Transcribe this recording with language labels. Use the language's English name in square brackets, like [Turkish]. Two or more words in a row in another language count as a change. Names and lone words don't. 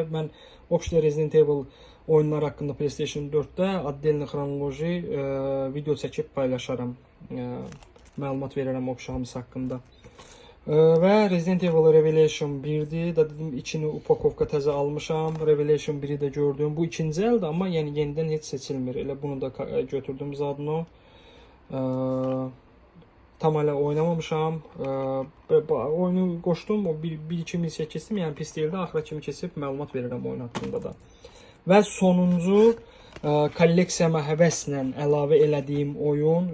[Azerbaijani] Mən Opşidə Resident Evil oyunlar haqqında PlayStation 4-də addelini xronoloji video çəkib paylaşaram, məlumat verərəm Opşi hamısı haqqında. Və Resident Evil Revelation 1-dir. Dedim, içini upakovka təzə almışam. Revelation 1-i də gördüm. Bu ikinci əldir, amma yəni yenidən heç seçilmir. Elə bunu da götürdüm zadını. Tam hələ oynamamışam. Oyunu qoşdum. O 1-2 misiya keçdim. Yəni pis deyildi. Axıra kimi keçib məlumat verirəm oyun haqqında da. Və sonuncu kolleksiyama həvəslə əlavə elədiyim oyun.